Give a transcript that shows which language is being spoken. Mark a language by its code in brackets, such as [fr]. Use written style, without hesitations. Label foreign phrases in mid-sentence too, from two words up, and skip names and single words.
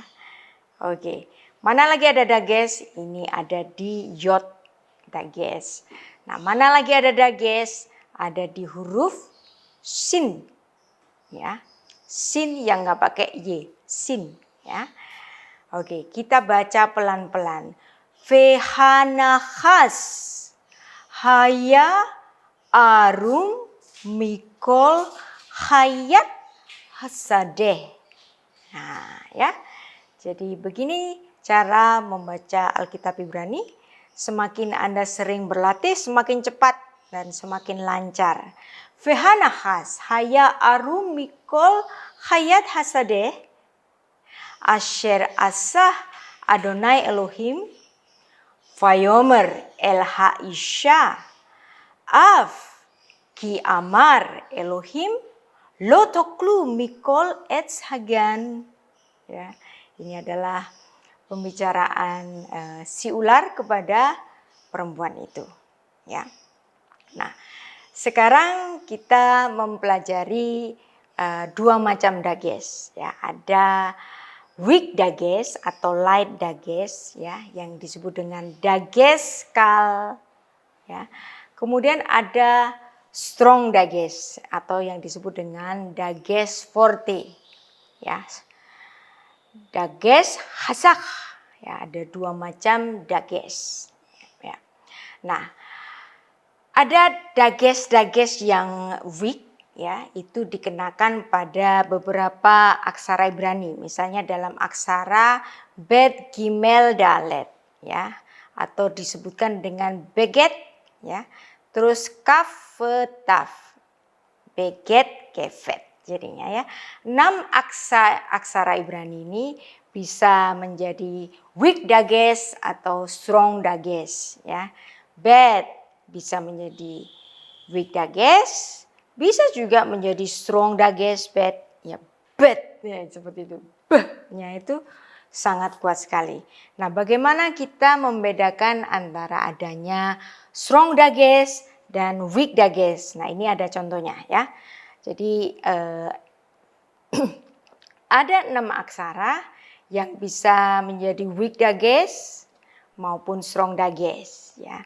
[id] Oke. Mana lagi ada dages? Ini ada di yod dages. Nah, mana lagi ada dages? Ada di huruf sin, ya. Sin yang nggak pakai y, sin, ya. Oke, kita baca pelan-pelan. [he] והנחש היה ערום מכל חית השדה. [id] Nah, ya. Jadi begini cara membaca Alkitab Ibrani. Semakin Anda sering berlatih, semakin cepat dan semakin lancar. [he] והנחש היה ערום מכל חית השדה. אשר עשה יהוה אלהים ויאמר אל האשה אף כי אמר אלהים לא תאכלו מכל עץ הגן, [id] ya. Ini adalah pembicaraan si ular kepada perempuan itu, ya. Nah, sekarang kita mempelajari 2 macam dages, ya. Ada [en] weak dagesh [id] atau [en] light dagesh [id] ya, yang disebut dengan [he] דגש קל [id] ya. Kemudian ada [en] strong dagesh [id] atau yang disebut dengan dagesh forte ya. [he] דגש חזק ya, [id] ada 2 macam dagesh ya. Nah, ada dagesh yang weak ya, itu dikenakan pada beberapa aksara Ibrani, misalnya dalam aksara Bet Gimel Dalet ya, atau disebutkan dengan Beget ya, terus Kaf Taf, Beget Kefet jadinya ya. 6 aksara Ibrani ini bisa menjadi [en] weak dagesh [id] atau [en] strong dagesh [id] ya. Bet bisa menjadi [en] weak dagesh, [id] bisa juga menjadi [en] strong dagesh [id] bet ya, bet ya, seperti itu. Beh-nya itu sangat kuat sekali. Nah, bagaimana kita membedakan antara adanya [en] strong dagesh [id] dan [en] weak dagesh? [id] Nah, ini ada contohnya ya. Jadi ada 6 aksara yang bisa menjadi [en] weak dagesh [id] maupun [en] strong dagesh [id] ya.